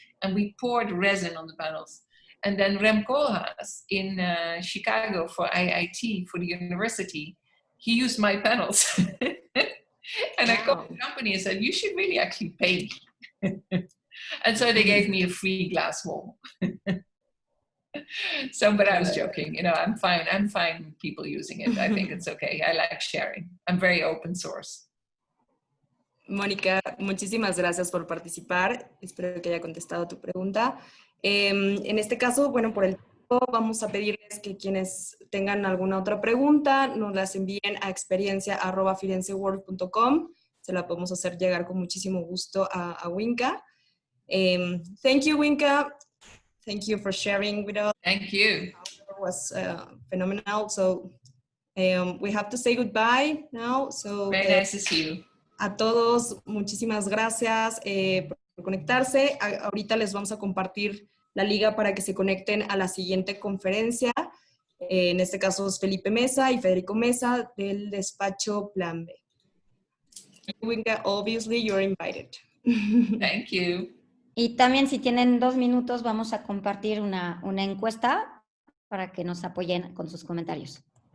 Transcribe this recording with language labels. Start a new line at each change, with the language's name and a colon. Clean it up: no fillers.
English: And we poured resin on the panels. And then Rem Koolhaas in Chicago for IIT, for the university, he used my panels. And I called the company and said, you should really actually pay me. And so they gave me a free glass wall. So, but I was joking, you know, I'm fine people using it. I think it's okay. I like sharing. I'm very open source.
Spanish: Mónica, muchísimas gracias por participar. Espero que haya contestado tu pregunta. En este caso, bueno, por el tiempo, vamos a pedirles que quienes tengan alguna otra pregunta nos las envíen a experiencia@firenzeworld.com. Se la podemos hacer llegar con muchísimo gusto a Winka.
English: Thank you, Winka. Thank you for sharing with us. Thank you. It was phenomenal. So we have to say goodbye now. So very nice to see you.
Spanish: A todos, muchísimas gracias por conectarse. Ahorita les vamos a compartir la liga para que se conecten a la siguiente conferencia. En este caso es Felipe Mesa y Federico Mesa del despacho Plan B.
English: Winka, obviously you're invited. Thank you.
Spanish: Y también si tienen 2 minutos vamos a compartir una encuesta para que nos apoyen con sus comentarios.